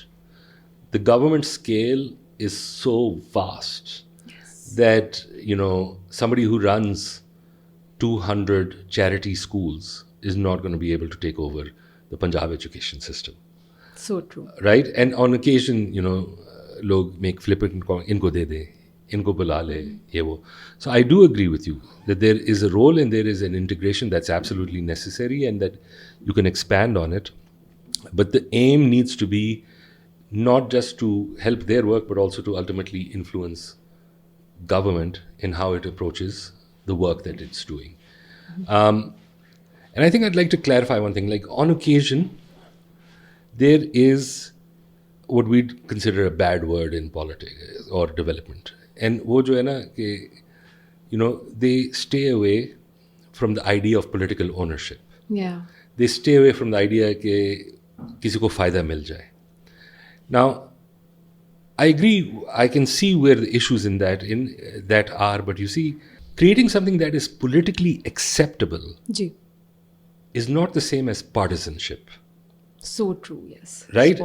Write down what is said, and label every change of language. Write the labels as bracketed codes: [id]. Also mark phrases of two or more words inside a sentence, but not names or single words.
[en] The government scale is so vast that, somebody who runs 200 charity schools is not going to be able to take over the Punjab education system. So true. Right? And on occasion, log make flippant, [hi] इनको दे दे, इनको बुला ले, ये वो. [en] So I do agree with you that there is a role and there is an integration that's absolutely necessary and that you can expand on it. But the aim needs to be not just to help their work, but also to ultimately influence government in how it approaches the work that it's doing. And I think I'd like to clarify one thing. Like on occasion, there is what we'd consider a bad word in politics or development. [hi] And वो जो है ना, [en] they stay away from the idea of political ownership. Yeah. They stay away from the idea that [hi] किसी को फायदा मिल जाए. [en] Now, I agree. I can see where the issues in that are, but you see, creating something that is politically acceptable Ji. is not the same as partisanship, So true, yes. right? Spot